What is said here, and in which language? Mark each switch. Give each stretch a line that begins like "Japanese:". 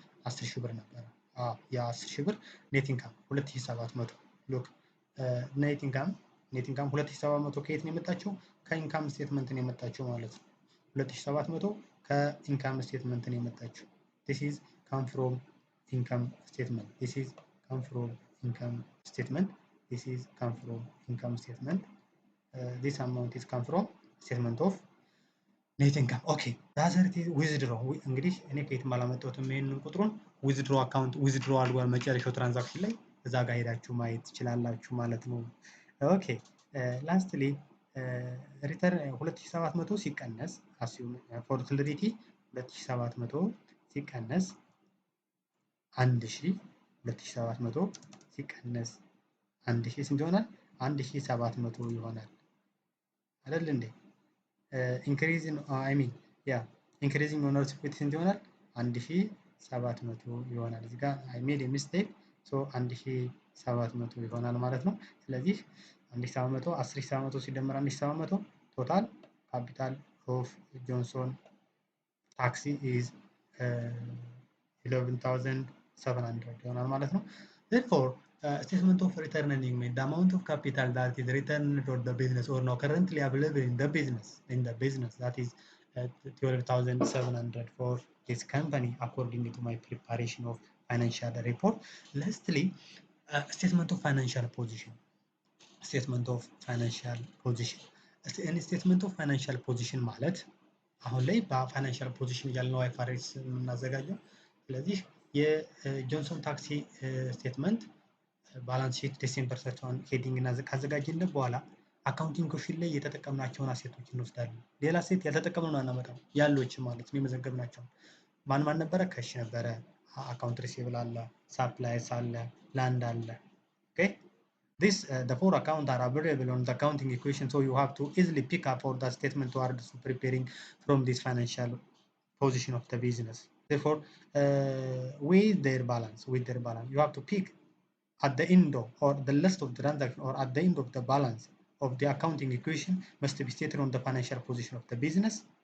Amharic: 10,000 ብር ነበረ። ያ 10,000 ብር ኔት ኢንካም 2700 ሉክ ኔት ኢንካም 2700 ከየት ነው የመጣቸው? ከኢንካም ስቴትመንት ነው የመጣቸው ማለት ነው። 2700 ከኢንካም ስቴትመንት ነው የመጣቸው።
English: this is come from income statement. This is come from income statement. This is come from income statement. This amount is come from statement of net income. Okay, that's it.
Amharic: withdraw እንግዲህ እኔ ከየትም አላመጣሁትም ይሄንን ቁጥሩን withdraw አካውንት withdraw አድርጓል መጨረሻው ትራንዛክሽን ላይ እዛ ጋር ሄዳችሁ ማየት ትችላላችሁ ማለት ነው። ኦኬ ላስትሊ ሪተርን 2700 ሲቀነስ አስዩም ፎር ክሊሪቲ 2700 ሲቀነስ 1000 2700 ሲቀነስ 1000 ስንት ይሆናል? 1700 ይሆናል አይደል እንዴ? ኢንክሪዚንግ ኢንክሪዚንግ ኦነርስ ኢኩዊቲ ስንት ይሆናል? 1700 ይሆናል። እዚህ ጋር
English: አይ ሜድ ኤ ሚስቴክ ሶ
Amharic: 1700 ይሆናል ማለት ነው። ስለዚህ 1700 10700 ሲደመር 1700 ቶታል ካፒታል ኦፍ ጆንሶን ታክሲ ኢዝ 11,700 ይሆናል ማለት ነው።
English: Therefore, statement of return earning made the amount of capital that is returned to the business or now currently available in the business that is 12,700 for this company according to my preparation of financial report. Lastly, statement of financial position. Statement of financial position. statement of financial position
Amharic: ማለት አሁን ላይ በፋይናንሻል ፖዚሽን ያልነው IFRS የምናዘጋጀው። ስለዚህ የጆንሰን ታክሲ ስቴትመንት ባላንስ ሺት ዲሴምበር 31 ሄዲንግ እና ካዘጋጀን በኋላ አካውንቲንግ ኮሽን ላይ የተጠቀምናቸውን አሴቶች እንወስዳለን። ሌላ ሴት ያልተጠቀምነውን አናመጣም። ያሉች ማለት ነው የመዘገብናቸው ማን ነበረ? ከሽ ነበረ፣ አካውንት ሪሲቨብል አለ፣ ሳፕላይስ አለ፣ ላንድ አለ። ኦኬ
English: this the four accounts are available on the accounting equation, so you have to easily pick up all the statement towards preparing from this financial position of the business. Therefore, with their balance you have to pick at the end of or the list of the transaction or at the end of the balance of the accounting equation must be stated on the financial position of the business.